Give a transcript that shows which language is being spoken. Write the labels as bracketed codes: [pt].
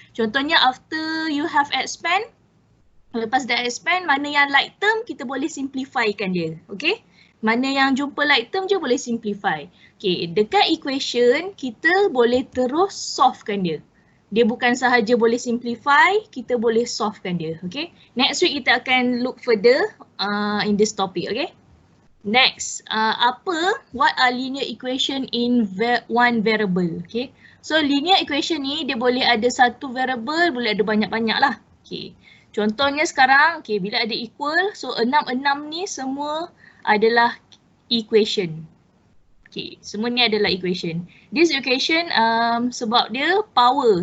[ms] Contohnya, [en] after you have expand, [ms] lepas dah expand, mana yang like term, kita boleh simplifykan dia. Okay. Mana yang jumpa like term je boleh simplify. Okay, dekat equation, kita boleh terus solvekan dia. Dia bukan sahaja boleh simplify, kita boleh solvekan dia. Okay. [en] Next week, [ms] kita akan [en] look further in this topic. Okay. Next, what are linear equation in one variable? [ms] Okay. So, linear equation ni dia boleh ada satu variable, boleh ada banyak-banyak lah. Okay. Contohnya sekarang, okay, bila ada equal, so 6 ni semua adalah equation. Okay, semua ni adalah equation. [en] This equation [ms] sebab dia [en] power.